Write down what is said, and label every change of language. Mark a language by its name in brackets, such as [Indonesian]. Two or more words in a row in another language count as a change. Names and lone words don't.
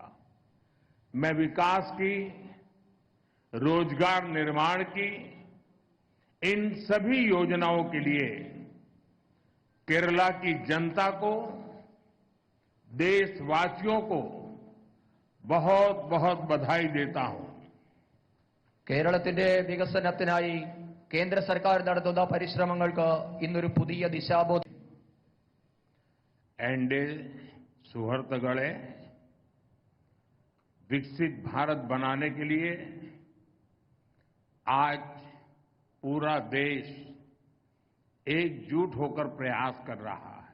[Hindi] मैं विकास की, रोजगार निर्माण की इन सभी योजनाओं के लिए केरला की जनता को, देशवासियों को बहुत बहुत बधाई देता हूं। [Malayalam] കേരളത്തിന്റെ വികസനത്തിനായി കേന്ദ്ര സർക്കാർ നടത്തുന്ന പരിശ്രമങ്ങൾക്ക് ഇന്നൊരു പുതിയ ദിശാബോധം. എന്റെ സുഹൃത്തുക്കളേ [Hindi] विकसित भारत बनाने के लिए आज पूरा देश एकजुट होकर प्रयास कर रहा है।